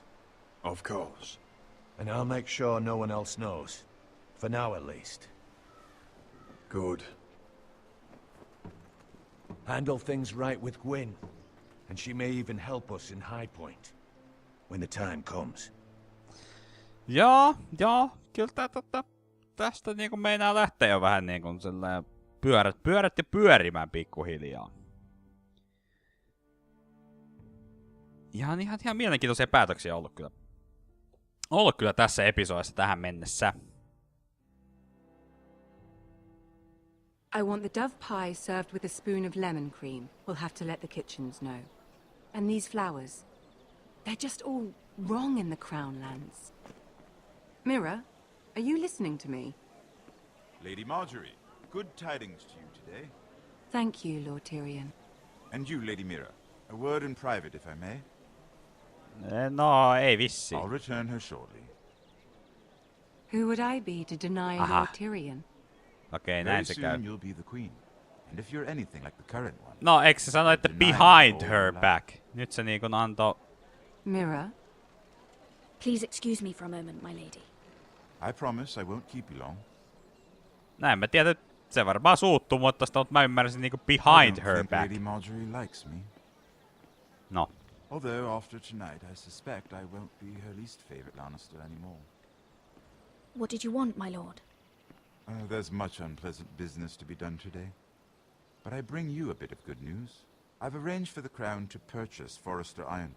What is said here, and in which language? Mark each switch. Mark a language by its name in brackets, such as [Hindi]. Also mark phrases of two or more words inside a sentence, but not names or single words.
[English] Of course. And I'll make sure no one else knows. For now, at least. Good. Handle things right with Gwyn. And she may even help us in High Point. when the time comes. [Finnish] Joo, kyllä tästä niinku meinaa lähteä jo vähän niinku sellainen pyörät ja pyörimään pikkuhiljaa. Ihan mielenkiintoisia päätöksiä ollut kyllä tässä episodissa tähän mennessä. [English] I want the dove pie served with a spoon of lemon cream. We'll have to let the kitchens know. And these flowers. They're just all wrong in the Crown lands. Mira, are you listening to me? Lady Marjorie, good tidings to you today. Thank you, Lord Tyrion. And you, Lady Mira. A word in private, if I may. [Finnish] No, ei vissi. [English] I'll return her shortly. Who would I be to deny Lord Tyrion? [Finnish] Okei, näin se käy. [English] You'll be the queen. And if you're anything like the current one. [Finnish] No, eikö se sano, että [English] behind her back? [Finnish] Nyt se niinku antoi... [English] Mira? Please excuse me for a moment, my lady. I promise I won't keep you long. [Finnish] Näin mä tiedän, se varmaan suuttuu, mutta mä ymmärsin niinku [English] behind her back. Lady Marjorie likes me. No. Although after tonight I suspect I won't be her least favorite Lannister anymore. What did you want, my lord? There's much unpleasant business to be done today. But I bring you a bit of good news. I've arranged for the Crown to purchase Forrester Ironwood.